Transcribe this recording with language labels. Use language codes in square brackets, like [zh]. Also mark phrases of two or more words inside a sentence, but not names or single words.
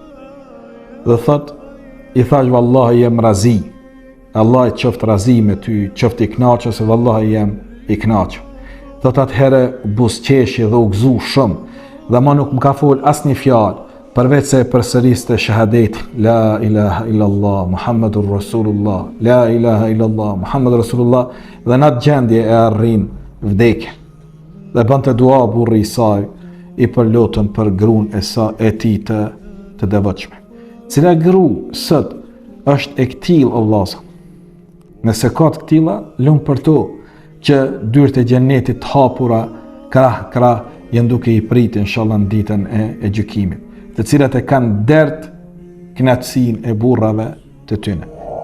[sq] Dhe thot, i thash vallahi jem razi, Allah i qoftë razi me ty, qoftë i knaqë, se vallahi jem i knaqë. Thot atëherë busqeshi dhe u gëzu shumë, dhe ma nuk më ka fol asnjë fjalë, përveç se përsëriste shahadet, [ar] لا إله إلا الله محمد رسول الله لا إله إلا الله محمد رسول الله, [sq] dhe në atë gjendje e arrin vdekje. Dhe bënte dua burri i saj, i përlotën për gruan e tij të devotshme. Cila gru sot është e këtill o vllazë. Nëse ka të këtilla, lumë për to, që dyert e xhenetit hapura krah janë duke i pritë inshallah në ditën e gjykimit, të cilat e kanë dert kënaqësinë e burrave të tyre.